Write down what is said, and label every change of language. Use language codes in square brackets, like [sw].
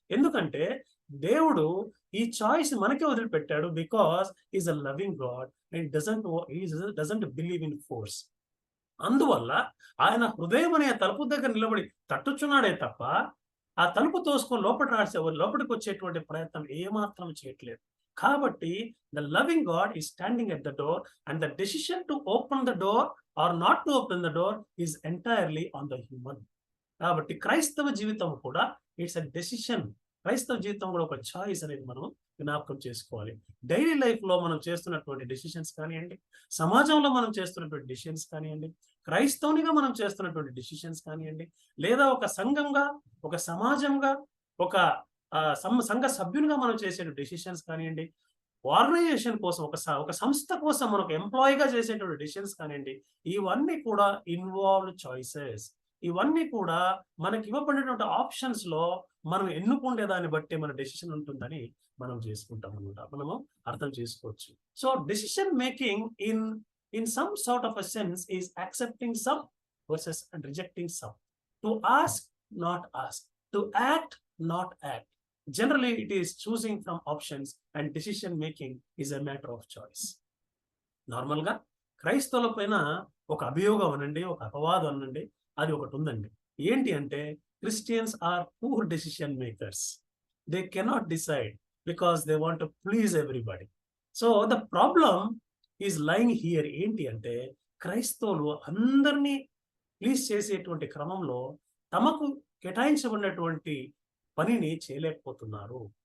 [te] ఎందుకంటే దేవుడు ఈ చాయిస్ మనకే వదిలిపెట్టాడు. [en] Because is a loving God and doesn't believe in force. [te] అందువల్ల ఆయన హృదయం అనే తలుపు దగ్గర నిలబడి తట్టుచున్నాడే తప్ప ఆ తలుపు తోసుకొని లోపలికి వచ్చేటువంటి ప్రయత్నం ఏమాత్రం చేయట్లేదు. [en] కాబట్టి the loving God is standing at the door and the decision to open the door or not to open the door is entirely on the human. [te] కాబట్టి క్రైస్తవ జీవితం కూడా [en] It's a decision. [te] క్రైస్తవ జీవితం కూడా ఒక చాయిస్ అనేది మనం జ్ఞాపకం చేసుకోవాలి. డైలీ లైఫ్ లో మనం చేస్తున్నటువంటి డెసిషన్స్ కానివ్వండి, సమాజంలో మనం చేస్తున్నటువంటి డెసిషన్స్ కానివ్వండి, క్రైస్తవునిగా మనం చేస్తున్నటువంటి డెసిషన్స్ కానివ్వండి, లేదా ఒక సంఘంగా, ఒక సమాజంగా, ఒక సంఘ సభ్యునిగా మనం చేసే డెసిషన్స్ కానివ్వండి, ఆర్గనైజేషన్ కోసం, ఒక సంస్థ కోసం మనం ఒక ఎంప్లాయీగా చేసేటువంటి డెసిషన్స్ కానివ్వండి, ఇవన్నీ కూడా ఇన్వాల్వ్డ్ చాయిసెస్. ఇవన్నీ కూడా మనకి ఇవ్వబడినటువంటి ఆప్షన్స్ లో మనం ఎన్నుకుంటే దాన్ని బట్టి మన డెసిషన్ ఉంటుందని మనం చేసుకుంటాం అనమాట. మనము అర్థం చేసుకోవచ్చు. [en] So decision making in some sort of a sense is accepting some versus and rejecting some, to ask not ask, to act not act. Generally, it is choosing from options and decision making is a matter of choice. [te] Normal గా క్రైస్తవుల పైన ఒక అభియోగం అనండి, ఒక అపవాదం అనండి, అది ఒకటి ఉందండి. ఏంటి అంటే [en] Christians are poor decision makers. They cannot decide because they want to please everybody. So the problem is lying here. [te] ఏంటి అంటే క్రైస్తవులు అందరినీ ప్లీజ్ చేసేటువంటి క్రమంలో తమకు కేటాయించబడినటువంటి పనిని చేయలేకపోతున్నారు.